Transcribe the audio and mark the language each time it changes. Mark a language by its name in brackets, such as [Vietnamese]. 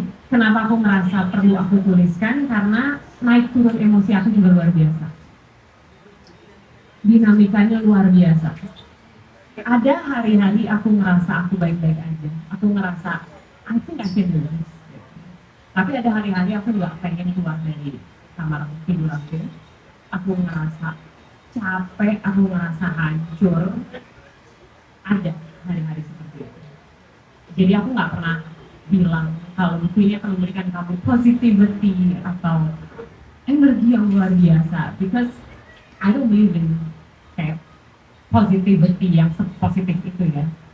[Indonesian] Kenapa aku merasa perlu aku tuliskan? Karena naik turun emosi aku juga luar biasa. Dinamikanya luar biasa. Ada hari-hari aku ngerasa aku baik-baik aja. [English] Aku ngerasa I think I can do this. [Indonesian] Tapi ada hari-hari aku juga pengen keluar dari kamar tidur aku. Aku ngerasa capek, aku ngerasa hancur. Ada hari-hari seperti itu. Jadi aku nggak pernah bilang kalau buku ini akan memberikan kamu positivity atau energi yang luar biasa, because I don't believe in kayak positivity yang positif itu ya.